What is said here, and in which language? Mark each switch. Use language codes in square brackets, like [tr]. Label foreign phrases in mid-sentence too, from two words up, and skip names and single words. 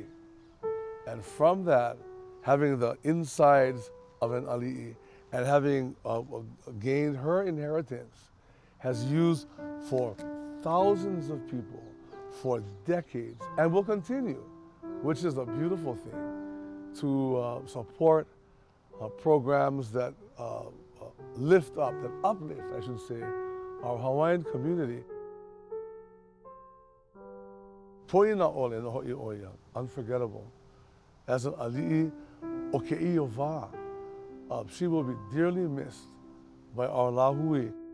[en] And from that, having the insides of an Aliʻi and having gained her inheritance, has used for thousands of people for decades and will continue, which is a beautiful thing, to support programs that lift up, that uplift, I should say, our Hawaiian community. [haw] Poina ole no ho'i oia, [en] unforgettable. As an [haw] Ali'i o ke'io wā, [en] she will be dearly missed by our lahui.